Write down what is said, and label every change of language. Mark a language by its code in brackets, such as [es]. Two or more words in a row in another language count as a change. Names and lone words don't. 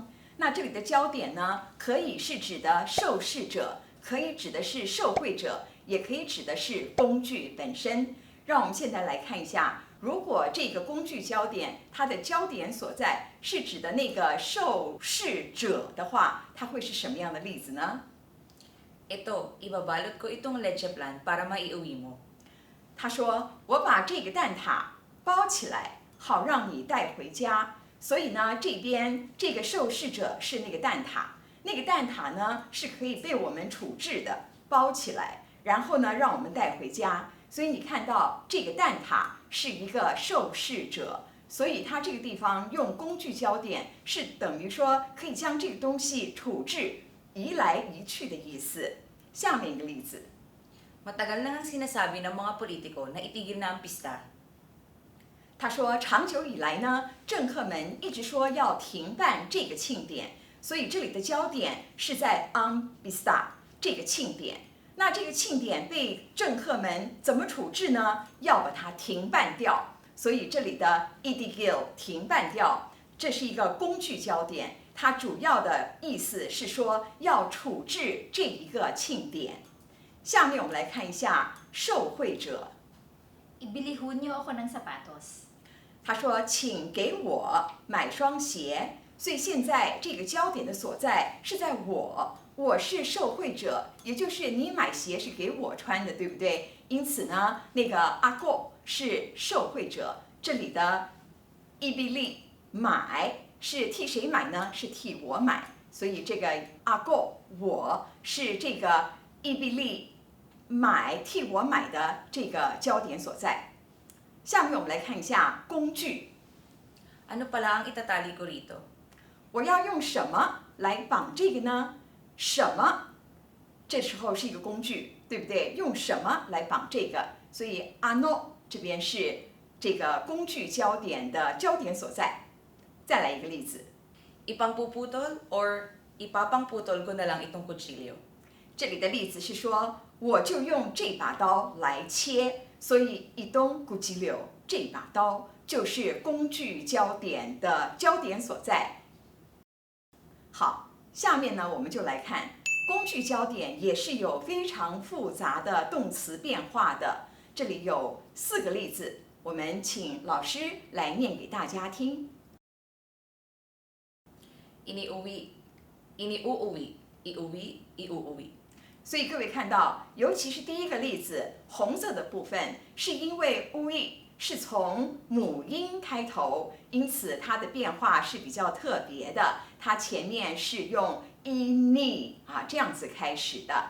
[zh] 那这里的焦点呢，可以是指的受试者，可以指的是受惠者，也可以指的是工具本身。让我们现在来看一下，如果这个工具焦点它的焦点所在是指的那个受试者的话，它会是什么样的例子呢？ [tl] Ito, ibabalot ko itong leche plan para maiuwi mo. [zh] 他说：“我把这个蛋挞包起来，好让你带回家。” 所以呢，这边这个受试者是那个蛋挞，那个蛋挞呢是可以被我们处置的，包起来，然后呢让我们带回家。所以你看到这个蛋挞是一个受试者，所以它这个地方用工具焦点是等于说可以将这个东西处置移来移去的意思。下面一个例子。 [tl] Matagal na ang sinasabi ng mga politiko na itigil na ang pista. [zh] 他说，长久以来呢，政客们一直说要停办这个庆典，所以这里的焦点是在 [tl] ang pista [zh] 这个庆典。那这个庆典被政客们怎么处置呢？要把它停办掉。所以这里的 itigil 停办掉，这是一个工具焦点，它主要的意思是说要处置这一个庆典。下面我们来看一下受惠者。 [tl] Ibili ho niyo ako ng sapatos. [zh] 他说：“请给我买双鞋。” 所以现在这个焦点的所在是在我是受惠者，也就是你买鞋是给我穿的，对不对？因此呢，那个阿狗是受惠者，这里的伊比利买是替谁买呢？是替我买，所以这个阿狗我是这个伊比利买替我买的这个焦点所在。下面我们来看一下工具。 [tl] Ano pala ang itatali ko rito? [zh] 我要用什么来绑这个呢？什么？这时候是一个工具，对不对？用什么来绑这个？所以 ano 这边是这个工具焦点的焦点所在。再来一个例子， [tl] Ipangpuputol or ipapangputol ko na lang itong kutsilyo. [zh] 这里的例子是说，我就用这把刀来切，所以 [tl] itong kutsilyo [zh] 这把刀就是工具焦点的焦点所在。好，下面呢我们就来看工具焦点也是有非常复杂的动词变化的。这里有4个例子，我们请老师来念给大家听。 [tl] Iniuwi, iniuuwi, iuwi, iuuwi. [zh] 所以各位看到，尤其是第一个例子，红色的部分是因为 ui 是从母音开头，因此它的变化是比较特别的。它前面是用 ini 这样子开始的。